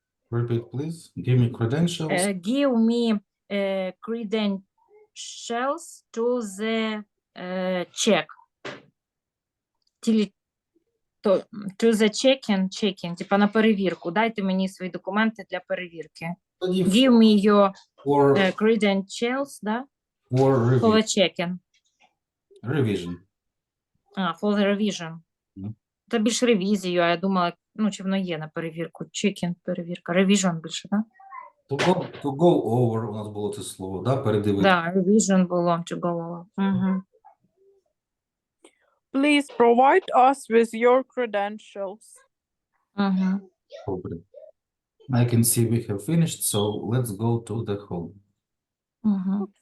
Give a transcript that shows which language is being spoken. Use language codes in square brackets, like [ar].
[en] Repeat, please. Give me credentials. Give me credentials to the check. To the checking, [uk] типа на перевірку. Дайте мені свої документи для перевірки. Тоді [en] Give me your for credentials, да? For revision. the checking. Revision. For the revision. [uk] Мгм. Це більш ревізію, а я думала, чи воно є на перевірку. Checking, перевірка. Revision більше, да? [en] To go over [uk] у нас було це слово, да? Передивити. Да, revision було [en] to go over. [uk] Угу. [en] Please provide us with your credentials. [uk] Угу. Добре. [en] I can see we have finished, so let's go to the home. [uk] Угу.